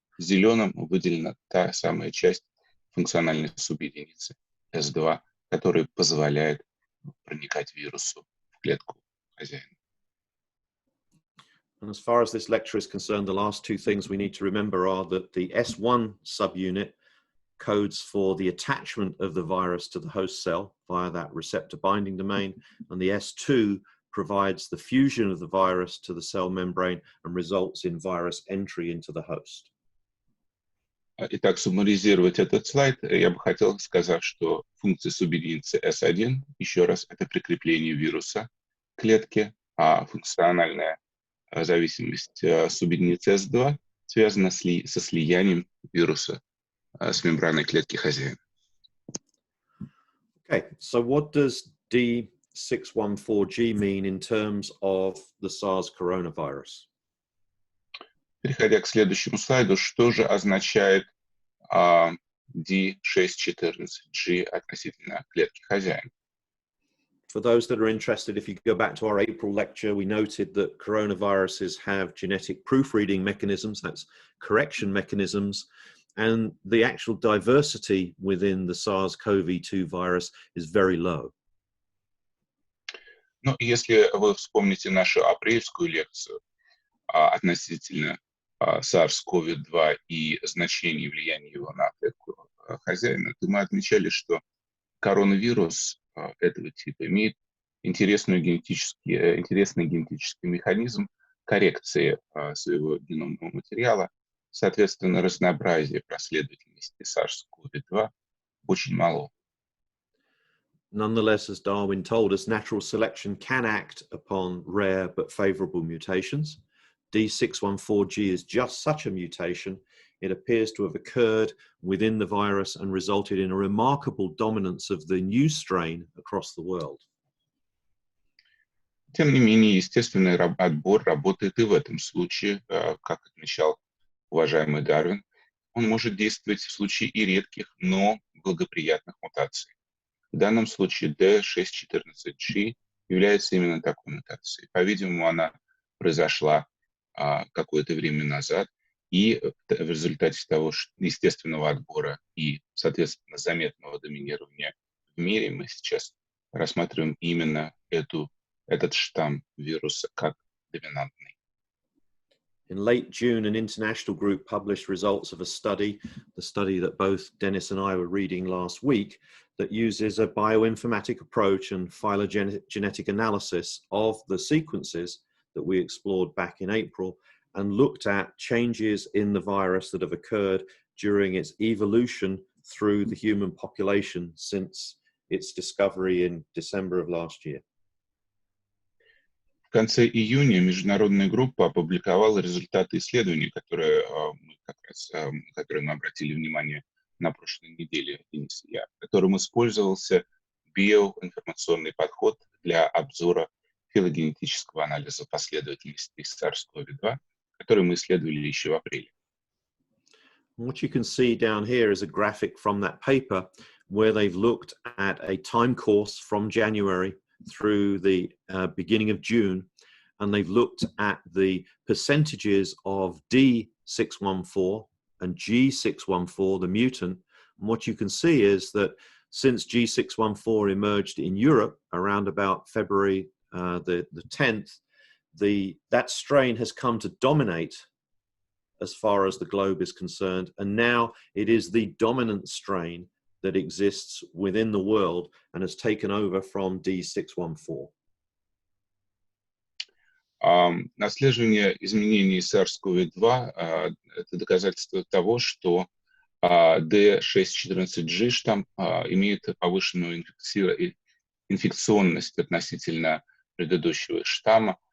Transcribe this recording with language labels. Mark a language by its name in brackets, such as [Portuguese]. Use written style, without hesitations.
[Russian] Зеленым выделена та самая часть функциональной субъединицы S2, которая позволяет проникать вирусу в клетку хозяина. [English] And as far as this lecture is concerned, the last two things we need to remember are that the S1 subunit codes for the attachment of the virus to the host cell via that receptor binding domain, and the S2 provides the fusion of the virus to the cell membrane and results in virus entry into the host. [Russian] Итак, суммаризировать этот слайд, я бы хотел сказать, что функция субъединицы S1, еще раз, это прикрепление вируса к клетке, а функциональная зависимость субъединицы S2 связана со слиянием вируса с мембраной клетки хозяина. [English] Okay, so what does D614G mean in terms of the SARS coronavirus? [Russian] Переходя к следующему слайду, что же означает D614G относительно клетки хозяина? [English] For those that are interested, if you go back to our April lecture, we noted that coronaviruses have genetic proofreading mechanisms, that's correction mechanisms, and the actual diversity within the SARS-CoV-2 virus is very low. [Russian] Ну, если вы вспомните нашу апрельскую лекцию относительно SARS-CoV-2 и значение влияния его на клетку хозяина, то мы отмечали, что коронавирус этого типа имеет интересный генетический механизм коррекции своего геномного материала. Соответственно, разнообразие последовательности SARS-CoV-2 очень мало. [English] Nonetheless, as Darwin told us, natural selection can act upon rare but favorable mutations. D614G is just such a mutation. It appears to have occurred within the virus and resulted in a remarkable dominance of the new strain across the world. [Russian] Тем не менее, естественный отбор работает и в этом случае, как отмечал уважаемый Дарвин. Он может действовать в случае и редких, но благоприятных мутаций. В данном случае D614G является именно такой мутацией. По-видимому, она произошла какое-то время назад, и в результате того естественного отбора и, соответственно, заметного доминирования в мире мы сейчас рассматриваем именно этот штамм вируса как доминантный. [English] In late June, an international group published results of a study, the study that both Dennis and I were reading last week, that uses a bioinformatic approach and phylogenetic analysis of the sequences that we explored back in April and looked at changes in the virus that have occurred during its evolution through the human population since its discovery in December of last year. [Russian] В конце июня международная группа опубликовала результаты исследований, которые мы обратили внимание на прошлой неделе, Денис и я, в котором использовался биоинформационный подход для обзора филогенетического анализа последовательности SARS-CoV-2, который мы исследовали еще в апреле. [English] What you can see down here is a graphic from that paper where they've looked at a time course from January through the beginning of June, and they've looked at the percentages of D614 and G614, the mutant. And what you can see is that since G614 emerged in Europe around about February the 10th, that strain has come to dominate as far as the globe is concerned, and now it is the dominant strain that exists within the world and has taken over from D614. [Russian] Отслеживание изменений SARS-CoV-2 это доказательство того, что D614G штамм имеет повышенную инфекционность относительно предыдущего штамма.